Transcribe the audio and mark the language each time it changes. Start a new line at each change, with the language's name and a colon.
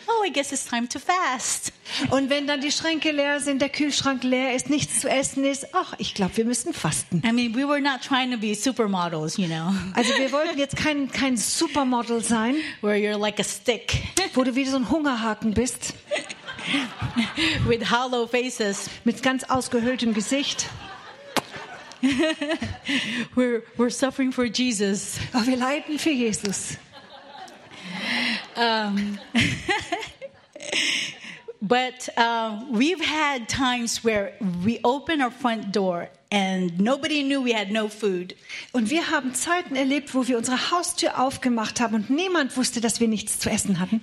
English: Oh, I guess it's time to fast.
German: Und wenn dann die Schränke leer sind, der Kühlschrank leer ist, nichts zu essen ist, ach, ich glaube, wir müssen fasten.
English: I mean, we were not trying to be supermodels, you know.
German: Also wir wollten jetzt kein Supermodel sein.
English: Where you're like a stick.
German: Wo du wie so ein Hungerhaken bist.
English: With hollow faces.
German: Mit ganz ausgehöhltem Gesicht.
English: we're suffering for Jesus.
German: Oh, wir leiden für Jesus.
English: But we've had times where we open our front door and nobody knew we had no food.
German: Und wir haben Zeiten erlebt, wo wir unsere Haustür aufgemacht haben und niemand wusste, dass wir nichts zu essen hatten.